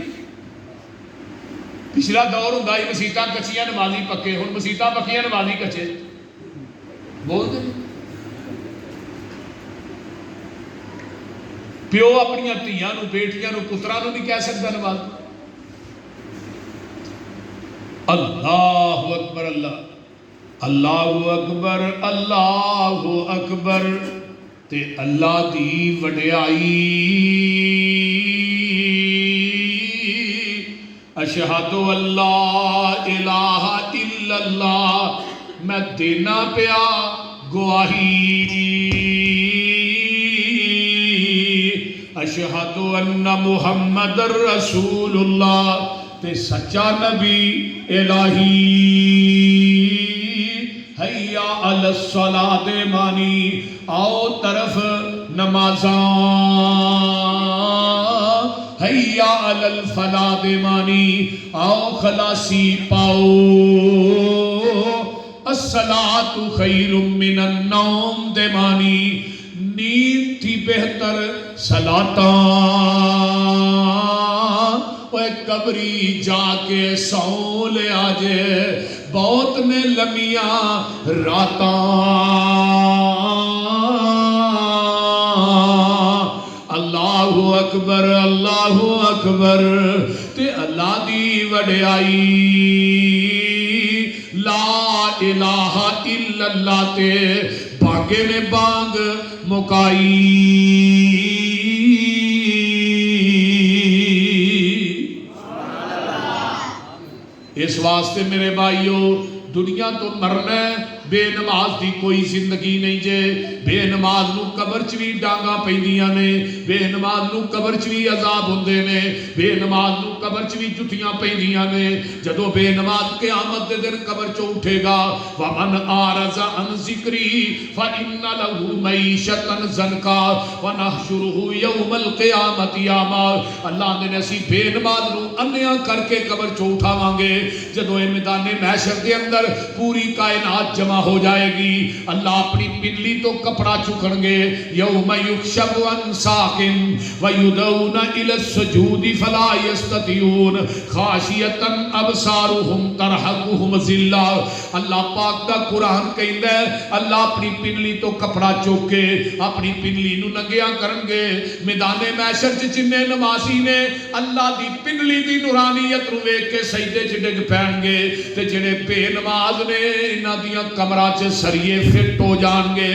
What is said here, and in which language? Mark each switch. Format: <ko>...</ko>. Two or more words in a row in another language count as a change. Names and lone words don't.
<pa>پچھلا دور ہوندا ہی مسیتاں کچیاں نمازی پکے، ہن مسیتاں پکیاں نمازی کچے,</pa> <ur>بولتے نہیں.</ur> <pa>پیو اپنیاں دھیاں نوں، بیٹیاں نوں، پتراں نوں نہیں کہہ سکدا نماز.</pa> <ar>الله أكبر الله، الله أكبر الله أكبر,</ar> <pa>تے اللہ دی وڈیائی.</pa> <ar>أشهد أن لا إله إلا الله,</ar> <pa>میں دینا پیا گواہی.</pa> <ar>أشهد أن محمدا رسول الله,</ar> <pa>تے سچا نبی الٰہی.</pa> <ar>حي على الصلاة</ar> <pa>معنی، آؤ طرف نمازاں,</pa> <ar>حي على الفلاح</ar> <pa>دے معنی، آؤ خلاصی پاؤ.</pa> <ar>الصلاة خير من النوم</ar> <pa>دے معنی، نیند تھی بہتر صلاتاں. اوئے قبری جا کے سوں لئیں آجے، بہت نے لمیاں راتاں.</pa> <ar>الله أكبر الله أكبر,</ar> <pa>تے اللہ دی وڈیائی.</pa> <ar>لا إله إلا الله</ar> <pa>تے اگے نے بانگ مکائی. اس واسطے میرے بھائیو دنیا توں مرنا بے نماز دی کوئی زندگی نہیں جے. بے نماز نوں قبر چ وی ڈانگاں پیندیاں نے، بے نماز نوں قبر چ وی عذاب ہندے نے، بے نماز نوں قبر چ وی جتیاں پیندیاں نے. جدوں بے نماز قیامت دے دن قبر چوں اٹھے گا,</pa> <ar>ومن أعرض عن ذكري فإن له معيشة ضنكا ونحشره يوم القيامة أعمى.</ar> <pa>اللہ نے اسیں بے نماز نوں انیاں کر کے قبر چوں اٹھاواں گے.</pa> <ur>جدوں یہ میدان محشر کے اندر پوری کائنات جمع ہو جائے گی,</ur> <pa>اللہ اپنی پنڈلی توں کپڑا چکن گے.</pa> <ar>يوم يكشف عن ساق ويدعون إلى السجود فلا يستطيعون خاشعة أبصارهم ترهقهم ذلة.</ar> <pa>اللہ پاک دا قرآن کہندا ہے اللہ اپنی پنڈلی توں کپڑا چک کے اپنی پنڈلی نوں ننگیاں کرن گے. میدان محشر چ جنے نمازی نے اللہ دی پنڈلی دی نورانیت نوں ویکھ کے سجدے چ ڈگ پین گے، تے جہڑے بے نماز نے انہاں دیاں کمراں چ سریے فٹ ہو جان گے.</pa>